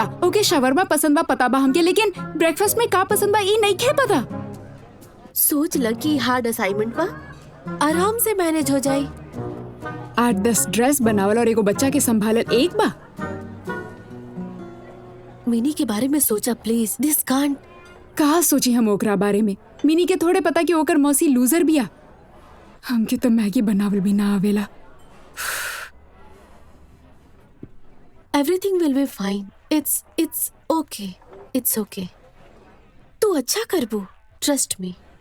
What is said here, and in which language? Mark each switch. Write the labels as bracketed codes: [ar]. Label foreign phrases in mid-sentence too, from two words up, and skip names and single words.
[bho] ओके शवरमा पसंद बा पता बा हमके, लेकिन ब्रेकफास्ट में का पसंद बा ई नहीं के पता। सोच लग कि [en] hard assignment [bho] बा, आराम से मैनेज हो जाए। 8-10 ड्रेस बनावल और एगो बच्चा के संभालल एक बा। मिनी के बारे में सोचा प्लीज, [en] this can't. [bho] कहा सोची हम ओकरा बारे में? मिनी के थोड़े पता कि ओकर मौसी लूजर बिया। हमके तो मैगी बनावल भी ना आवेला। [en] Everything will be fine. It's okay. [bho] तू अच्छा करबू, [en] Trust me.